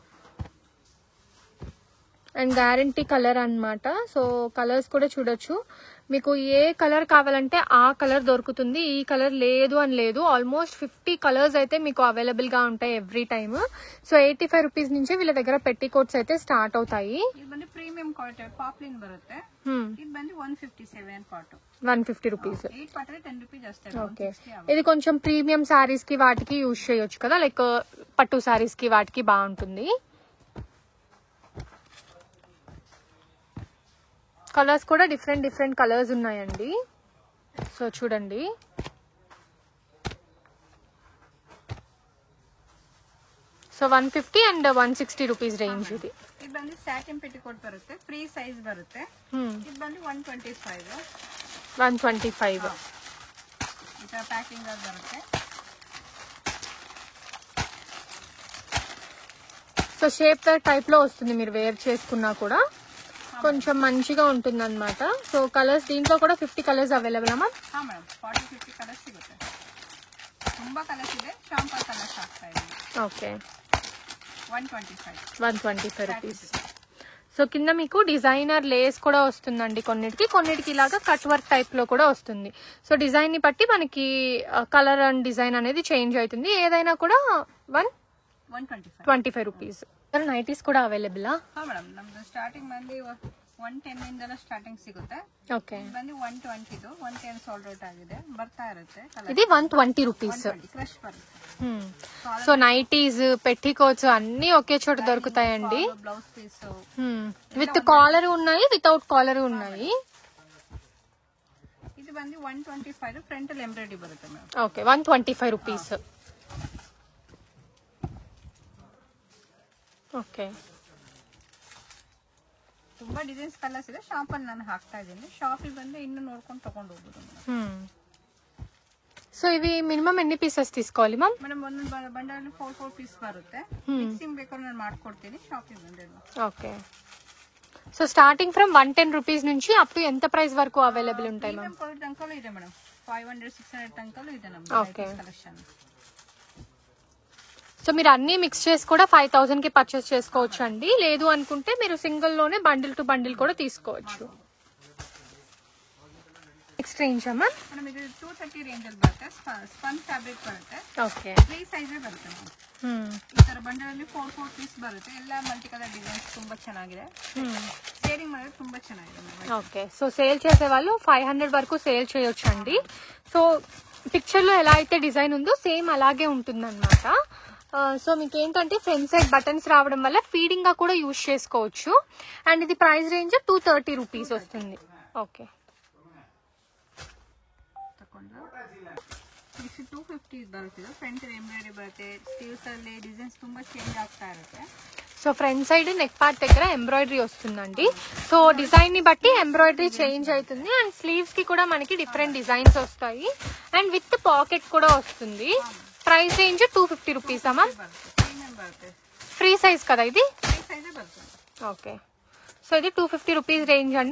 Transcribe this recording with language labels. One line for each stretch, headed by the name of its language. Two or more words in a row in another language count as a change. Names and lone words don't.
English: and guarantee colour
Telugu: అన్నమాట. సో కలర్స్ కూడా చూడొచ్చు. మీకు ఏ కలర్ కావాలంటే ఆ కలర్ దొరుకుతుంది. ఈ కలర్ లేదు అని లేదు.
English: almost 50 colours
Telugu: అయితే మీకు అవైలబుల్ గా ఉంటాయి
English: every time.
Telugu: సో 85 రూపీస్ నుంచి వీళ్ళ దగ్గర పెట్టి కోట్స్ అయితే స్టార్ట్ అవుతాయి.
Kannada: ಇದು ಬಂದು
English: premium quality poplin
Kannada: ಬರುತ್ತೆ. ಇದು ಬಂದು 157 ಪಾರ್ಟ್
Telugu: 150 రూపీస్.
Kannada: 8 ಪಾರ್ಟ್ 10 ರೂಪೀಸ್ ಅಷ್ಟೇ.
Telugu: ఓకే, ఇది కొంచెం
English: premium sarees
Telugu: కి వాటికి యూజ్ చేయొచ్చు కదా, లైక్ పట్టు సారీస్ కి వాటికి బాగుంటుంది. కలర్స్ కూడా
English: different colours
Telugu: ఉన్నాయండి. సో చూడండి, సో 150 అండ్ 160
English: rupees range
Telugu: ఇది.
Kannada: ಇದು ಬಂದು
English: satin petticoat
Kannada: ಬರುತ್ತೆ,
English: free size
Kannada: ಬರುತ್ತೆ. ಇದು ಬಂದು 125 125. ಈ ತರ ಪ್ಯಾಕಿಂಗ್ ಆಗಿ ಬರುತ್ತೆ.
Telugu: సో
English: shape type
Telugu: లో వస్తుంది, మీరు వేర్ చేసుకున్నా కూడా కొంచెం మంచిగా ఉంటుంది అనమాట. సో కలర్స్ దీంట్లో కూడా 50
English: colours available
Telugu: అమ్మా?
Kannada: ಮೇಡಮ್ 40-50 ಕಲರ್ಸ್ ಸಿಗುತ್ತೆ. ತುಂಬಾ ಕಲರ್ಸ್ ಇದೆ.
English: sample colours
Kannada: ಆಗ್ತಾ ಇದೆ.
Telugu: ఓకే, 125 రూపీస్. సో కింద మీకు
English: designer lace
Telugu: కూడా వస్తుందండి. కొన్నిటికి ఇలాగా
English: cut work type
Telugu: లో కూడా వస్తుంది. సో డిజైన్ ని బట్టి మనకి
English: colour and design
Telugu: అనేది చేంజ్ అవుతుంది. ఏదైనా కూడా 125 రూపీస్. నైటీస్ కూడా అవైలబుల్?
Kannada: ಮೇಡಮ್ ನಮ್ದು ಸ್ಟಾರ್ಟಿಂಗ್ ಬಂದು 110 ಇಂದ ಸ್ಟಾರ್ಟಿಂಗ್ ಸಿಗುತ್ತೆ. ಓಕೆ, ಬಂದು 120 110
English: sold out
Kannada: ಆಗಿದೆ, ಬರ್ತಾ ಇರುತ್ತೆ.
Telugu: ఇది 120 రూపీస్.
Kannada: ಕ್ರಶ್ ಬರುತ್ತೆ.
Telugu: సో నైటీస్, పెట్టికోట్స్ అన్ని ఒకే చోట దొరుకుతాయండి.
English: blouse piece with collar
Telugu: ఉన్నాయి,
English: without collar
Telugu: ఉన్నాయి.
Kannada: ఇది ಬಂದು 125 ಫ್ರಂಟ್ ಅಲ್ಲಿ ಎಂಬ್ರಾಯ್ಡರಿ ಬರುತ್ತೆ ಮೇಡಮ್.
Telugu: ఓకే, 125 రూపీస్.
Kannada: ಓಕೆ, ತುಂಬಾ
English: designs colours
Kannada: ಇದೆ. ಶಾಪ್ ಅಲ್ಲಿ ನಾನು ಹಾಕ್ತಾ ಇದ್ದೀನಿ. ಶಾಪಿಗೆ ಬಂದು ಇನ್ನು ನೋಡ್ಕೊಂಡು ತಗೊಂಡು ಹೋಗ್ಬೋದು.
Telugu: సో ఇవి మినిమం ఎన్ని పీసెస్ తీసుకోవాలి మ్యామ్?
Kannada: ಮೇಡಮ್ ಒಂದು ಬಂಡಲಲ್ಲಿ 4 ಪೀಸ್ ಬರುತ್ತೆ. ಮಿಕ್ಸಿಂಗ್ ಬೇಕಾದ್ರೆ ನಾನು ಮಾಡ್ಕೊಡ್ತೀನಿ. ಶಾಪಿಗೆ ಬಂದಿಲ್ಲ.
Telugu: ఓకే,
English: so starting from 110 rupees
Telugu: నుంచి
English: up to
Telugu: ఎంత ప్రైస్ వరకు అవైలబుల్ ఉంటాయి మ్యామ్?
Kannada: ತನಕಲೂ ಇದೆ ಮೇಡಮ್. 500-600 ತನಕಲೂ ಇದೆ ನಮ್ಗೆ ಕಲೆಕ್ಷನ್.
Telugu: సో మీరు అన్ని మిక్స్ చేసి కూడా 5000 కి పర్చేస్ చేసుకోవచ్చు అండి. లేదు అనుకుంటే మీరు సింగిల్ లోనే
English: bundle to bundle
Telugu: కూడా తీసుకోవచ్చు.
English: next range
Telugu: అమ్మా?
Kannada: ಮೇಡಮ್ ಇದು 230 ರೇಂಜ್ ಅಲ್ಲಿ ಬರುತ್ತೆ.
English: spun fabric
Kannada: ಬರುತ್ತೆ.
Telugu: ఓకే,
Kannada: 3 ಸೈಜ್ ಬರುತ್ತೆ ಮೇಡಮ್. ಈ ತರ ಬಂಡಲಲ್ಲಿ 4 ಪೀಸ್ ಬರುತ್ತೆ. ಎಲ್ಲ
English: multi colour designs
Kannada: ತುಂಬಾ ಚೆನ್ನಾಗಿದೆ. ಸೇಲಿಂಗ್ ಮಾಡೋದು ತುಂಬಾ ಚೆನ್ನಾಗಿದೆ.
Telugu: ఓకే, సో సేల్ చేసే వాళ్ళు 500 వరకు సేల్ చేయొచ్చు అండి. సో పిక్చర్ లో ఎలా అయితే డిజైన్ ఉందో సేమ్ అలాగే ఉంటుంది అనమాట. సో మీకు ఏంటంటే
English: front side buttons
Telugu: రావడం వల్ల ఫీడింగ్ గా కూడా యూజ్ చేసుకోవచ్చు. అండ్ ఇది
English: price range 230 rupees
Telugu: వస్తుంది. ఓకే,
Kannada: 250 ಬರುತ್ತೆ.
English: front embroidery
Kannada: ಬರುತ್ತೆ. ಸ್ಲೀವ್ಸ್ ಅಲ್ಲಿ ಡಿಸೈನ್ಸ್ ತುಂಬಾ ಚೇಂಜ್ ಆಗ್ತಾ ಇರುತ್ತೆ.
Telugu: సో
English: front side neck part
Telugu: దగ్గర ఎంబ్రాయిడరీ వస్తుందండి. సో డిజైన్ ని బట్టి ఎంబ్రాయిడరీ చేంజ్ అవుతుంది.
English: and sleeves
Telugu: కి కూడా మనకి
English: different designs
Telugu: వస్తాయి.
English: and with pocket
Telugu: కూడా వస్తుంది.
English: price range 250 rupees
Telugu: అమ్మా?
English: free size
Telugu: కదా ఇది? ఓకే, సో ఇది 250
English: rupees range
Telugu: అండి.